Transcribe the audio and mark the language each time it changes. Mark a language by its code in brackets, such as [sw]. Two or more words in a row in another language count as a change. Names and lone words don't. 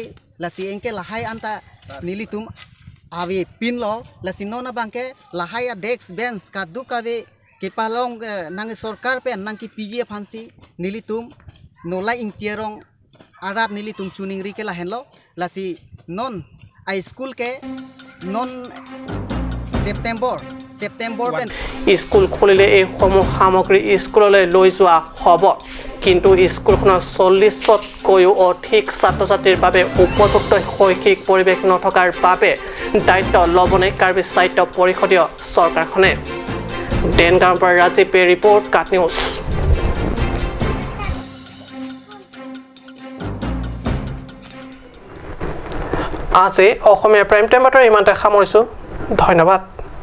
[mjw] lasi engke lahai anta nilitum awi pin lo lasi nona bangke lahai [en] desk bench [mjw] kadu kawi ke palong nang sarkar pen nang ki PG phansi nilitum nola ingtierong arat nilitum chuning ri ke lahen lo lasi non [en] high school [mjw] ke non September pen [as] স্কুল খুলিলে এই সমূহ সামগ্ৰী স্কুললৈ লৈ যোৱা হ'ব কিন্তু স্কুলখনৰ 40তকৈও অধিক ছাত্ৰ ছাত্ৰীৰ বাবে উপযুক্ত শৈক্ষিক পৰিৱেশ নথকাৰ বাবে দায়িত্ব ল'বনে কাৰ্বি সাহিত্য পৰিষদীয় চৰকাৰখনে ডেনগাঁৱৰ পৰা ৰাজীৱে ৰিপৰ্ট কাট নিউজ আজি অসমীয়া [en] prime time [as] বাতৰি ইমানতে সামৰিছোঁ ধন্যবাদ